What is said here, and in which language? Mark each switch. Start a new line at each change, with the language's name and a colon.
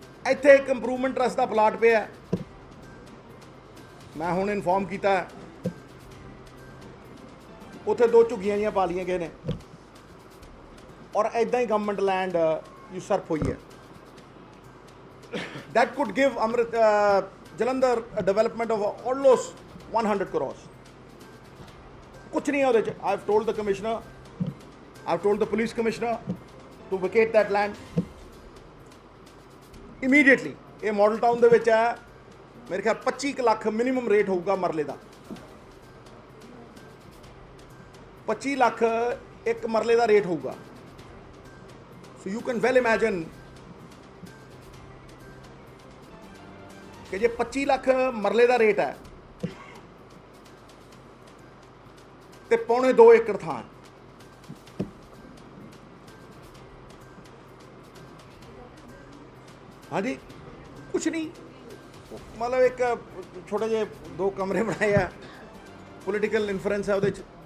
Punjabi: ਇੱਥੇ ਇੱਕ improvement trust ਦਾ plot ਪਿਆ, ਮੈਂ ਹੁਣ ਇਨਫੋਰਮ ਕੀਤਾ, ਉੱਥੇ 2 ਝੁੱਗੀਆਂ ਜੀਆਂ ਪਾ ਲਈਆਂ ਗਏ ਨੇ, ਔਰ ਇੱਦਾਂ ਹੀ ਗਵਰਨਮੈਂਟ ਲੈਂਡ ਯੂਸਰਪ ਹੋਈ ਹੈ।
English: that could give Jalandhar a development of almost 100 crores.
Hindi: कुछ नहीं है
Punjabi: ਉਹਦੇ 'ਚ।
English: I have told the commissioner, I have told the police commissioner to vacate that land immediately.
Punjabi: ਇਹ ਮਾਡਲ ਟਾਊਨ ਦੇ ਵਿੱਚ ਹੈ, ਮੇਰੇ ਖਿਆਲ 25 ਲੱਖ ਮਿਨੀਮਮ ਰੇਟ ਹੋਊਗਾ ਮਰਲੇ ਦਾ। 25 ਲੱਖ ਇੱਕ ਮਰਲੇ ਦਾ ਰੇਟ ਹੋਊਗਾ।
English: so you can well imagine
Punjabi: ਕਿ ਜੇ 25 ਲੱਖ ਮਰਲੇ ਦਾ ਰੇਟ ਹੈ ਤੇ 2.25 ਏਕੜ ਥਾਂ, ਹਾਂਜੀ ਕੁਛ ਨਹੀਂ, ਮਤਲਬ ਇੱਕ ਛੋਟੇ ਜਿਹੇ 2 ਕਮਰੇ ਬਣਾਏ ਆ, ਪੋਲੀਟੀਕਲ ਇਨਫਲੂਐਂਸ ਹੈ ਉਹਦੇ 'ਚ।